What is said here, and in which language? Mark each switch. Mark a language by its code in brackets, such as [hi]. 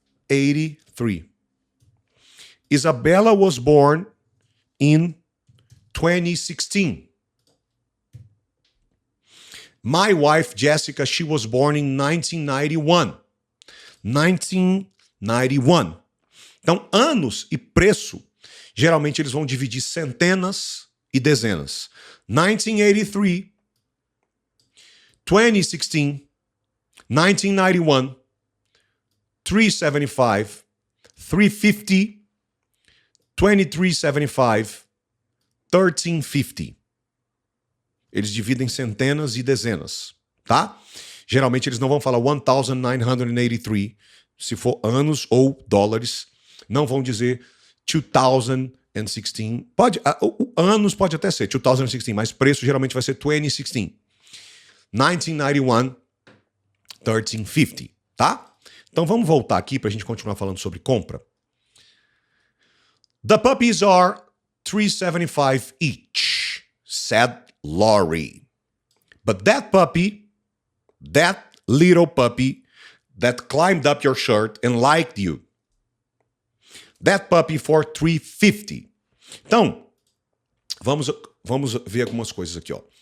[en] 1983. Isabella was born in 2016. My wife, Jessica, she was born in 1991. 1991. [pt] Então, anos e preço, geralmente eles vão dividir centenas e dezenas. [en] 1983, 2016, 1991, 375, 350, 2375, 1350. [pt] Eles dividem centenas e dezenas, tá? Geralmente eles não vão falar 1983, se for anos ou dólares. Não vão dizer 2016. Anos pode até ser 2016, mas preço geralmente vai ser 2016. 1991, 1350, tá? Então vamos voltar aqui para a gente continuar falando sobre compra. [en] The puppies are $3.75 each, said Laurie. But that puppy, that little puppy that climbed up your shirt and liked you, that puppy for $3.50. [pt] Então, vamos ver algumas coisas aqui, ó.